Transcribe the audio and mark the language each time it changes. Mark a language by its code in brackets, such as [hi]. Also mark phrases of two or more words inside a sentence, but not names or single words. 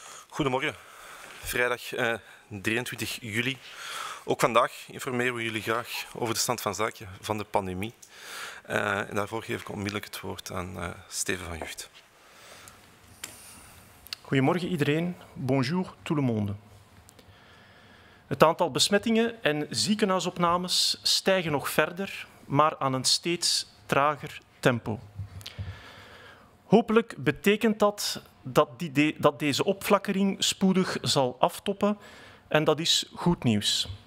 [nl] Goedemorgen, vrijdag 23 juli. Ook vandaag informeren we jullie graag over de stand van zaken van de pandemie. En daarvoor geef ik onmiddellijk het woord aan Steven van Gucht. Goedemorgen iedereen, [fr] bonjour tout le monde. [nl] Het aantal besmettingen en ziekenhuisopnames stijgen nog verder, maar aan een steeds trager tempo. Hopelijk betekent dat deze opflakkering spoedig zal aftoppen en dat is goed nieuws.